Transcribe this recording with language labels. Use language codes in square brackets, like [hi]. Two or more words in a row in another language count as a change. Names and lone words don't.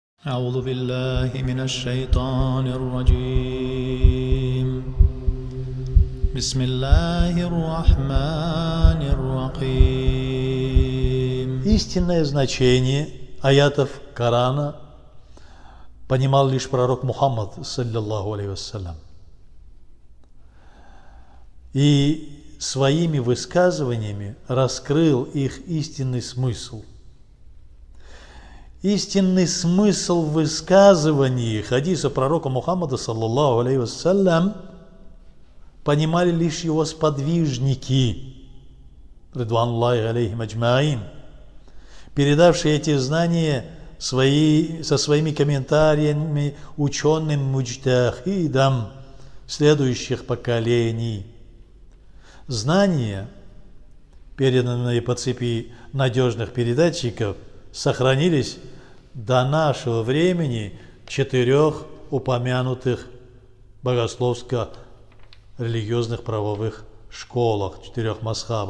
[ar] أعوذ بالله من الشيطان الرجيم بسم الله الرحمن الرحيم. [ru] Истинное значение аятов Корана понимал лишь пророк Мухаммад, [ar] صلى الله عليه وسلم. [ru] И своими высказываниями раскрыл их истинный смысл. Истинный смысл высказываний хадиса пророка Мухаммада, [ar] صلى الله عليه وسلم, [ru] понимали лишь его сподвижники, [ar] رضوان الله عليهم أجمعين, [ru] передавшие эти знания со своими комментариями ученым муджтахидам следующих поколений. Знания, переданные по цепи надежных передатчиков, сохранились до нашего времени в 4 упомянутых богословско-религиозных правовых школах, 4 мазхабах.